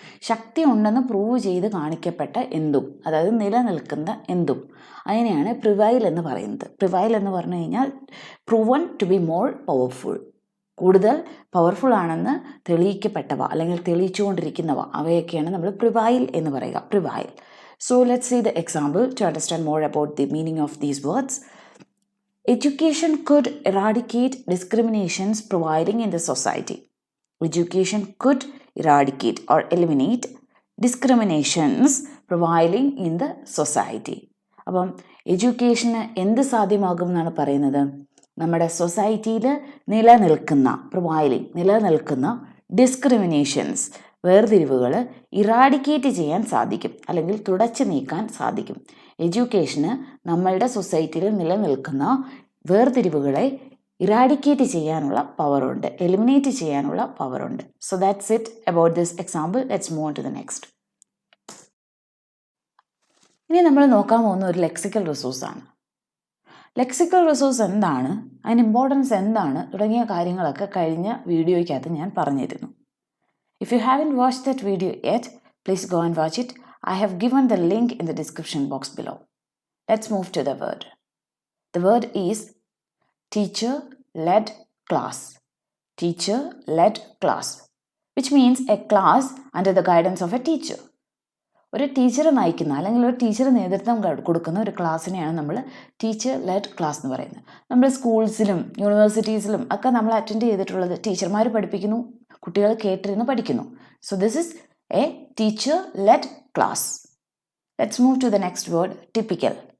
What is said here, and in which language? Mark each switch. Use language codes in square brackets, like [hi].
[ml] ശക്തി ഉണ്ടെന്ന് പ്രൂവ് ചെയ്ത് കാണിക്കപ്പെട്ട എന്തും, അതായത് നിലനിൽക്കുന്ന എന്തും, അതിനെയാണ് പ്രിവൈൽ എന്ന് പറയുന്നത്. പ്രിവൈൽ എന്ന് പറഞ്ഞു കഴിഞ്ഞാൽ proven to be more powerful, കൂടുതൽ പവർഫുൾ ആണെന്ന് തെളിയിക്കപ്പെട്ടവ അല്ലെങ്കിൽ തെളിയിച്ചുകൊണ്ടിരിക്കുന്നവ, അവയൊക്കെയാണ് നമ്മൾ പ്രിവൈൽ എന്ന് പറയുക. Prevail. [en] So let's see the example to understand more about the meaning of these words. Education could eradicate discriminations prevailing in the society. Education could eradicate or eliminate discriminations prevailing in the society. [ml] അപ്പം എഡ്യൂക്കേഷന് എന്ത് സാധ്യമാകും എന്നാണ് പറയുന്നത്? നമ്മുടെ സൊസൈറ്റിയിൽ നിലനിൽക്കുന്ന നിലനിൽക്കുന്ന discriminations, വേർതിരിവുകൾ eradicate ചെയ്യാൻ സാധിക്കും അല്ലെങ്കിൽ തുടച്ചു നീക്കാൻ സാധിക്കും. എഡ്യൂക്കേഷന് നമ്മളുടെ സൊസൈറ്റിയിൽ നിലനിൽക്കുന്ന വേർതിരിവുകളെ ഇറാഡിക്കേറ്റ് ചെയ്യാനുള്ള പവറുണ്ട്, എലിമിനേറ്റ് ചെയ്യാനുള്ള പവറുണ്ട്. [en] So that's it about this example. Let's move on to the next. [ml] ഇനി നമ്മൾ നോക്കാൻ പോകുന്ന ഒരു ലെക്സിക്കൽ റിസോഴ്സാണ്. ലെക്സിക്കൽ റിസോഴ്സ് എന്താണ്, അതിന് ഇമ്പോർട്ടൻസ് എന്താണ് തുടങ്ങിയ കാര്യങ്ങളൊക്കെ കഴിഞ്ഞ വീഡിയോയ്ക്കകത്ത് ഞാൻ പറഞ്ഞിരുന്നു. [en] If you haven't watched that video yet, please go and watch it. I have given the link in the description box below. Let's move to the word. The word is teacher-led class. Teacher-led class, which means a class under the guidance of a teacher. [ml] ഒരു teacher നയിക്കുന്ന അല്ലെങ്കിൽ ഒരു teacher നേതൃത്വം കൊടുക്കുന്ന ഒരു ക്ലാസ്സിനെയാണ് നമ്മൾ teacher lead class എന്ന് പറയുന്നത്. നമ്മുടെ സ്കൂൾസിലും യൂണിവേഴ്സിറ്റീസിലും ഒക്കെ നമ്മൾ അറ്റൻഡ് ചെയ്തിട്ടുള്ളത് ടീച്ചർമാർ പഠിപ്പിക്കുന്നു, കുട്ടികൾ കേട്ടിരുന്ന് പഠിക്കുന്നു. [en] So this is a teacher led class. Let's move to the next word, typical.